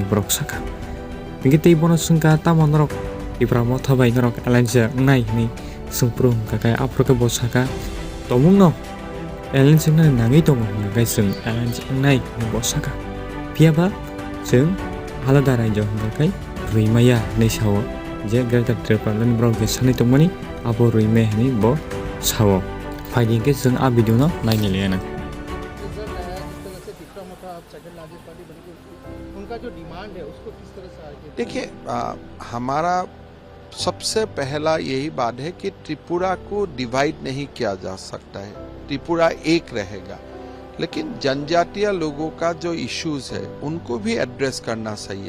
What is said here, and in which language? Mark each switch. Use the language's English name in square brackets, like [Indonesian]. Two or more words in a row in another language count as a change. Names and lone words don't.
[Kok Borok] ब्रक साका हिंके तै बोनो संका तामनरक त्रिपुरा मथाबाय नरक एलायन्स नाय हिनि सुंप्रुं काकाय आफ्रोके bo साका तमुंनो एलायन्स नाय नाङै दङ हंगाखाय जों एलायन्स नाय हिनि bo साका पियाबा जों आलादा रायजो हंगाखाय रैमाया नैसाव जे ग्रेटर त्रिपुरानि ब्रक सानै दंमोनि आबो रैमे हिनि bo साव फाइदिंके जों आ भिडियो न नायनो लेना [Hindi] उनका जो डिमांड है उसको किस तरह से आगे देखिए हमारा सबसे पहला यही बात है कि त्रिपुरा को डिवाइड नहीं किया जा सकता है। त्रिपुरा एक रहेगा, लेकिन जनजातीय लोगों का जो इश्यूज है उनको भी एड्रेस करना सही है।